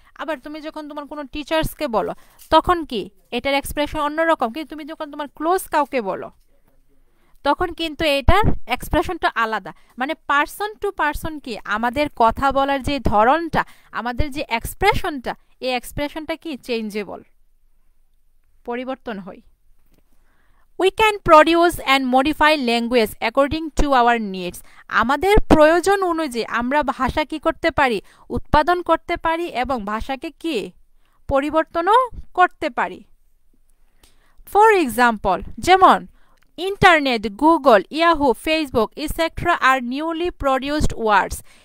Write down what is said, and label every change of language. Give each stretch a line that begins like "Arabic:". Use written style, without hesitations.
Bangla: আবার তুমি যখন তোমার কোনো টিচার্সকে বলো তখন কি এটার এক্সপ্রেশন অন্যরকম, কিন্তু তুমি যখন তোমার ক্লোজ কাউকে বলো তখন কিন্তু এটার এক্সপ্রেশনটা আলাদা। মানে
English: person to person
Bangla: কি আমাদের কথা বলার যে ধরনটা, আমাদের যে এক্সপ্রেশনটা, এই এক্সপ্রেশনটা কি চেঞ্জেবল, পরিবর্তন হয়।
English: We can produce and modify language according to our needs.
Bangla: আমাদের প্রয়োজন অনুযায়ী আমরা ভাষা কি করতে পারি, উৎপাদন করতে পারি এবং ভাষাকে কি পরিবর্তনও করতে পারি।
English: For example, যেমন internet, Google, Yahoo, Facebook etcetera আর newly produced words.